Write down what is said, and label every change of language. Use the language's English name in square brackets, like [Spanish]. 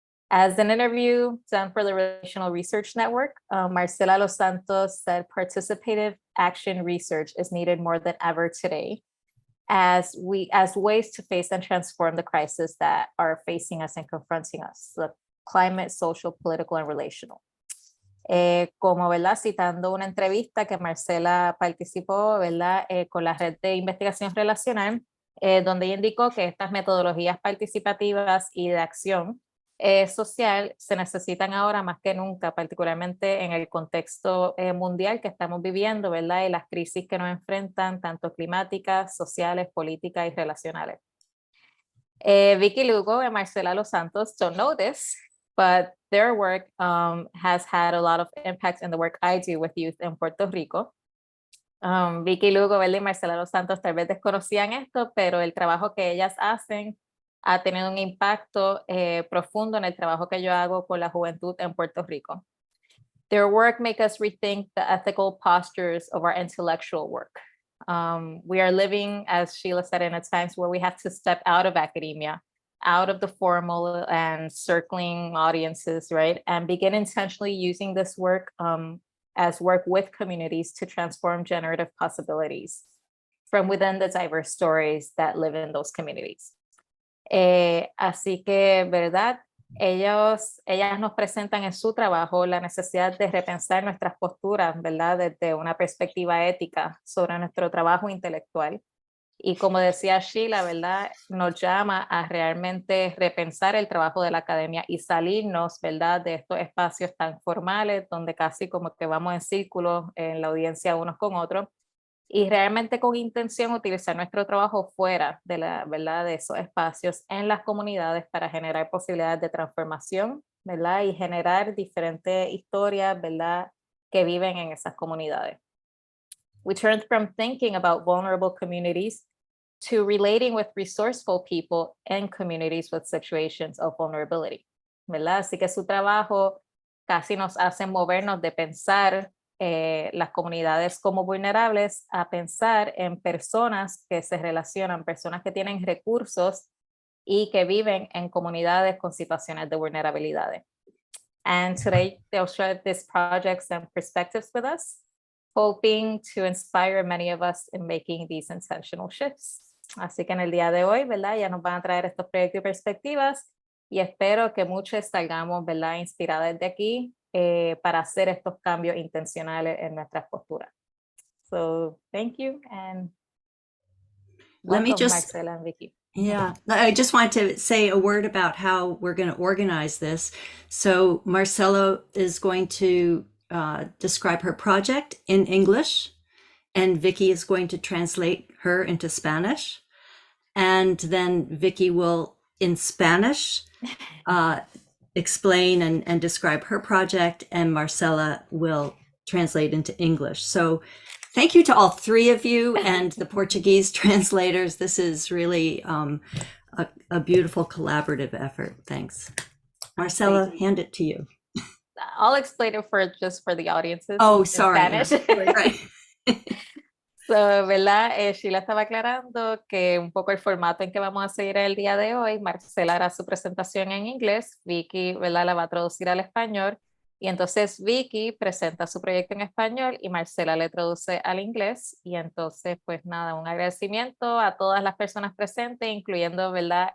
[English] As an interview done for the Relational Research Network, Marcela Losantos said participative action research is needed more than ever today as ways to face and transform the crises that are facing us and confronting us, the climate, social, political, and relational. [Spanish] Como, ¿verdad?, citando una entrevista que Marcela participó, ¿verdad?, con la red de investigación relacional, donde ella indicó que estas metodologías participativas y de acción social se necesitan ahora más que nunca, particularmente en el contexto mundial que estamos viviendo, ¿verdad?, y las crisis que nos enfrentan, tanto climáticas, sociales, políticas y relacionales. [English] Vicky Lugo and Marcela Losantos don't know this, but their work has had a lot of impact in the work I do with youth in Puerto Rico. [Spanish] Vicky Lugo, ¿verdad?, y Marcela Losantos tal vez desconocían esto, pero el trabajo que ellas hacen ha tenido un impacto profundo en el trabajo que yo hago con la juventud en Puerto Rico. [English] Their work makes us rethink the ethical postures of our intellectual work. We are living, as Sheila said, in a times where we have to step out of academia, out of the formal and circling audiences, right? And begin intentionally using this work as work with communities to transform generative possibilities from within the diverse stories that live in those communities. [Spanish] Así que, ¿verdad? Ellas nos presentan en su trabajo la necesidad de repensar nuestras posturas, ¿verdad? Desde una perspectiva ética sobre nuestro trabajo intelectual. Y como decía Sheila, ¿verdad? Nos llama a realmente repensar el trabajo de la academia y salirnos, ¿verdad? De estos espacios tan formales donde casi como que vamos en círculos en la audiencia unos con otros y realmente con intención utilizar nuestro trabajo fuera de la, ¿verdad? De esos espacios en las comunidades para generar posibilidades de transformación, ¿verdad? Y generar diferentes historias, ¿verdad? Que viven en esas comunidades. [English] We turned from thinking about vulnerable communities to relating with resourceful people and communities with situations of vulnerability, [Spanish] ¿verdad? Así que su trabajo casi nos hace movernos de pensar las comunidades como vulnerables a pensar en personas que se relacionan, personas que tienen recursos y que viven en comunidades con situaciones de vulnerabilidad. [English] And today they'll share these projects and perspectives with us, hoping to inspire many of us in making these intentional shifts. [Spanish] Así que en el día de hoy, ¿verdad? Ya nos van a traer estos proyectos y perspectivas y espero que muchos salgamos, ¿verdad? Inspirados de aquí para hacer estos cambios intencionales en nuestras posturas. [English] So, thank you and Let me welcome, just, Marcela and Vicky. yeah, I just want to say a word about how we're going to organize this. So Marcela is going to describe her project in English, and Vicky is going to translate her into Spanish. And then Vicky will, in Spanish, explain and describe her project, and Marcela will translate into English. So thank you to all three of you and the Portuguese translators. This is really a beautiful collaborative effort. Thanks. Marcela, hand it to you. I'll explain it just for the audiences. Oh, sorry. In Spanish. Yeah. Right. [Spanish] So, ¿verdad? Sheila estaba aclarando que un poco el formato en que vamos a seguir el día de hoy. Marcela hará su presentación en inglés, Vicky, ¿verdad? La va a traducir al español y entonces Vicky presenta su proyecto en español y Marcela le traduce al inglés y entonces pues nada, un agradecimiento a todas las personas presentes, incluyendo, ¿verdad?